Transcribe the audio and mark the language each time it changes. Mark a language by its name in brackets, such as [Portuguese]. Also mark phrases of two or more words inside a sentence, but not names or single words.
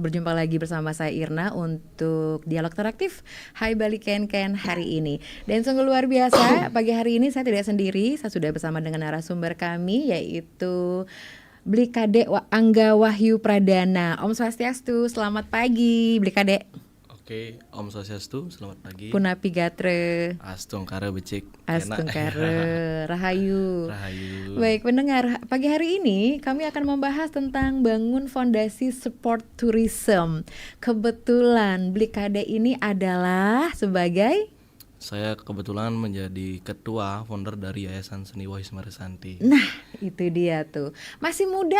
[Indonesian] Berjumpa lagi bersama saya Irna untuk dialog interaktif Hai Bali Ken hari ini. Dan sungguh luar biasa, pagi hari ini saya tidak sendiri, saya sudah bersama dengan narasumber kami yaitu Blikade Angga Wahyu Pradana. [Balinese] Om Swastiastu, [Indonesian] selamat pagi Blikade. [Balinese] Oke, Om Swastiastu, [Indonesian] selamat pagi. [Balinese] Punapi Gatre. Astungkara becik. Astungkara, Rahayu. Rahayu. [Indonesian] Baik pendengar, pagi hari ini kami akan membahas tentang bangun fondasi sport tourism. Kebetulan Blikade ini adalah sebagai Saya kebetulan menjadi ketua founder dari Yayasan Seni Wahyu Semaresanti. Nah, itu dia tuh. Masih muda.